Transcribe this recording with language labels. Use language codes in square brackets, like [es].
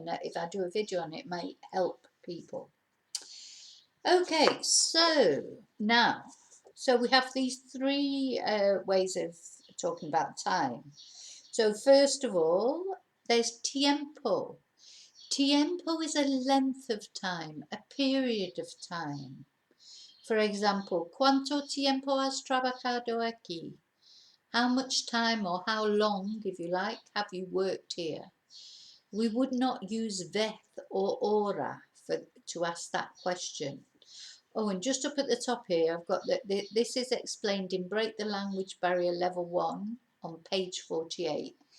[en] And if I do a video on it, it might help people. Okay, so now, we have these three ways of talking about time. So first of all, there's tiempo. Tiempo is a length of time, a period of time. For example, [es] ¿cuánto tiempo has trabajado aquí? [en] How much time or how long, if you like, have you worked here? We would not use vez or hora to ask that question. Oh, and just up at the top here, I've got that this is explained in Break the Language Barrier Level 1 on page 48.